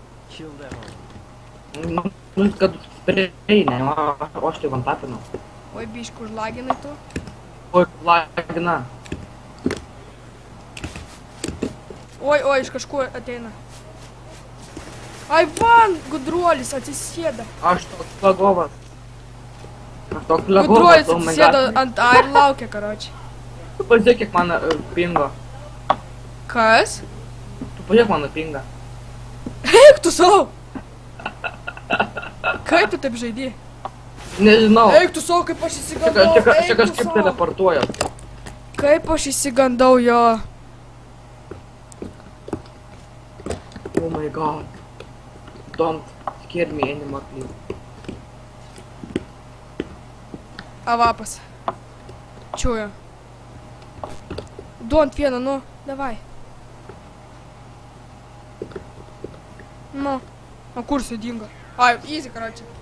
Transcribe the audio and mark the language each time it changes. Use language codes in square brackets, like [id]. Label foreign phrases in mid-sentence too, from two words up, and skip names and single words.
[en] Kill them all. [lt] Nu, kad sprei, ne, o aš tai vantapinau. Oi, biškų užlaginai tu. Oi, lagina. Oi, iš kažkur ateina. Ai, van, gudruolis atsisėda. Aš toks lagovas. Aš toks lagovas, Gudruolis [en] oh my [lt] atsisėda [en] god. [lt] ant A ir laukia, karoči. Tu pažiūrėk, kiek mano pingo. Kas? Tu pažiūrėk mano pingą. Eik tu savo! Kaip tu taip žaidži? Nežinau. Eik tu savo, kaip aš įsigandau, Čia eik tu kažkaip savo! teleportuoja. Kaip aš įsigandau jo? [en] Oh my god. Don't scare me anymore, please. [lt] Avapas. Čiuju. Du ant vieną, nu, davai. Nu. O kur jisai dingo? Ai, easy, karoči.